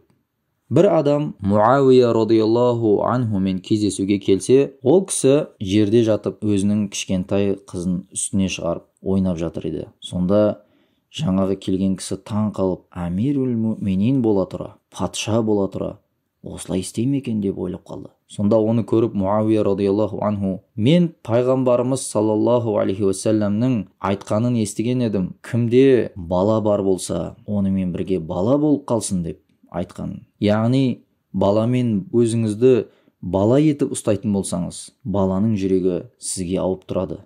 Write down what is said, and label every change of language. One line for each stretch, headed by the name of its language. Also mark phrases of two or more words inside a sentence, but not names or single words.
Kazakh: Бір адам Муавия
Arabic: رضي الله عنه
Kazakh: кездесуге келсе, ол кісі жерде жатып өзінің кішкентай қызын үстіне шығарып ойнап жатыр еді. Сонда жаңағы келген кісі таң қалып,
Arabic: أمير المؤمنين
Kazakh: бола тұра, патша бола тұра, осылай істей ме екен деп ойлап қалды. Сонда оны көріп Муавия
Arabic: رضي الله عنه,
Kazakh: мен пайғамбарымыз
Arabic: صلى الله عليه وسلم
Kazakh: айтқанын естіген едім, кімде бала бар болса, онымен бірге бала болып қалсын деп айтқан. Яғни баламен өзіңізді бала етіп ұстайтын болсаңыз, баланың жүрегі сізге ауып тұрады.